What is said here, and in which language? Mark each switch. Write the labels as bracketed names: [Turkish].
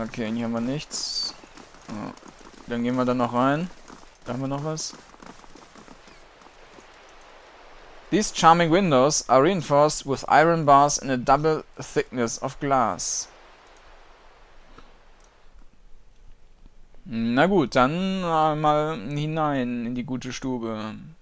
[German] Okay, hier haben wir nichts. Oh. Dann gehen wir da noch rein. Da haben wir noch was. [English] These charming windows are reinforced with iron bars in a double thickness of glass. [German] Na gut, dann mal hinein in die gute Stube.